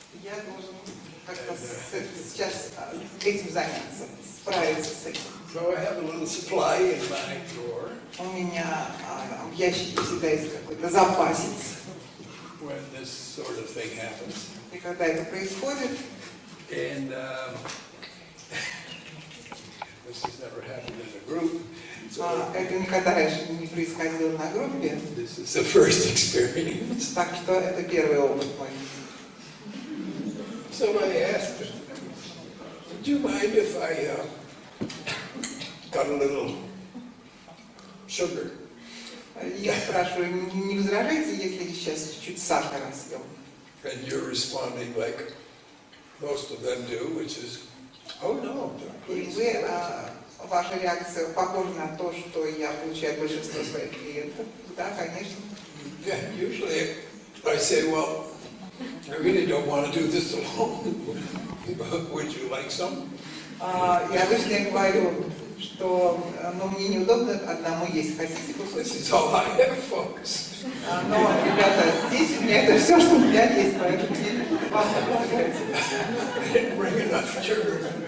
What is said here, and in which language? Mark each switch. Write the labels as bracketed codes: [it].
[ru] Я должен как-то сейчас этим заняться, справиться с этим. [en] So I have a little supply in my drawer. [ru] У меня в ящике всегда есть какой-то запасец. [en] When this sort of thing happens. [ru] И когда это происходит, [en] And this has never happened in a group. So [ru] это никогда раньше не происходило на группе, [en] this is the first experience. [ru] так что это первый опыт мой. [en] So I asked him, would you mind if I got a little sugar? [ru] Я спрашиваю, не возражаете, если я сейчас чуть-чуть сахара съем? [en] And you're responding like most of them do, which is, oh no, [ru] И [en] please. [ru] вы, ваша реакция похожа на то, что я получаю от большинства своих клиентов. Да, конечно. [en] Yeah, usually I say, well, I really don't want to do this alone. Would you like some? [ru] Я обычно говорю, что мне неудобно одному есть. Хотите [en] This [ru] кусочек? [en] is all I have, folks. [ru] Но, ребята, здесь у меня это все, что у меня есть, поэтому вам помогать. [en] I didn't bring enough sugar.